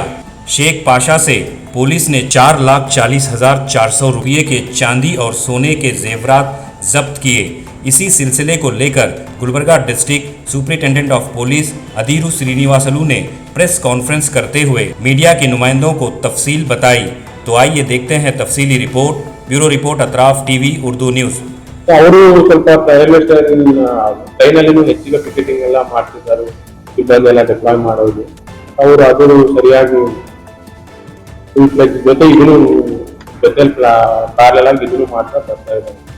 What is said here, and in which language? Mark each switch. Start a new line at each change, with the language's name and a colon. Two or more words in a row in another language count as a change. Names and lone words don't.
Hindi: शेख पाशा से पुलिस ने 4,40,400 रुपये के चांदी और सोने के जेवरात जब्त किए। इसी सिलसिले को लेकर गुलबर्गा
English: District Superintendent of Police
Hindi: अधीरू श्रीनिवासलू ने
English: press conference
Hindi: करते हुए मीडिया के नुमाइंदों को तफसील बताई। तो आइए देखते हैं तफसीली रिपोर्ट।
English: bureau report
Hindi: अतराफ टीवी उर्दू न्यूज़।
Kannada: ಅವರು ಸ್ವಲ್ಪ
English: railway station
Kannada: ಟ್ರೈನಲ್ಲಿನೂ ಹೆಚ್ಚಿಗೆ ಟಿಕೆಟಿಂಗ್ ಎಲ್ಲ ಮಾಡ್ತಿದ್ದಾರೆ, ಸಿಬ್ಬಂದಿ ಡಿಪ್ಲಾಯ್ ಮಾಡೋದು ಅವರು ಅದು ಸರಿಯಾಗಿ ಜೊತೆ ಇದನ್ನು ಜೊತೆಲಿ ಪ್ಯಾರಲಲ್ ಆಗಿ ಇದನ್ನು ಮಾಡ್ತಾ ಬರ್ತಾ ಇದ್ದಾರೆ.